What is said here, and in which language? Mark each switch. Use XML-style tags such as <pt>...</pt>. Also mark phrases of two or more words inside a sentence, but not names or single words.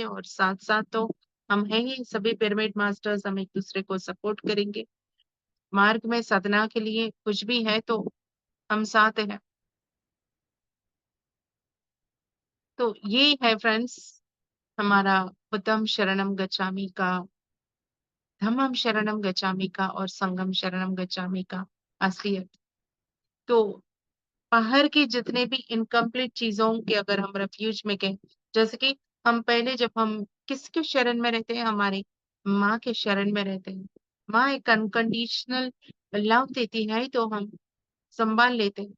<hi>और साथ साथ तो हम हैं ही सभी</hi> <en>pyramid masters,</en> <hi>हम एक दूसरे को सपोर्ट करेंगे मार्ग में साधना के लिए। कुछ भी है तो हम साथ हैं। तो ये है फ्रेंड्स हमारा</hi> <pi>बुद्धम शरणम गच्छामि</pi> <hi>का,</hi> <pi>धम्मम शरणम गच्छामि</pi> <hi>का और</hi> <pi>संघम शरणम गच्छामि</pi> <hi>का असलियत। तो बाहर के जितने भी इनकम्प्लीट चीजों के अगर हम रेफ्यूज में गए, जैसे कि हम पहले जब हम किसके शरण में रहते हैं, हमारे माँ के शरण में रहते हैं। माँ एक</hi> <en>unconditional love</en> <hi>देती है तो हम संभाल लेते हैं।</hi>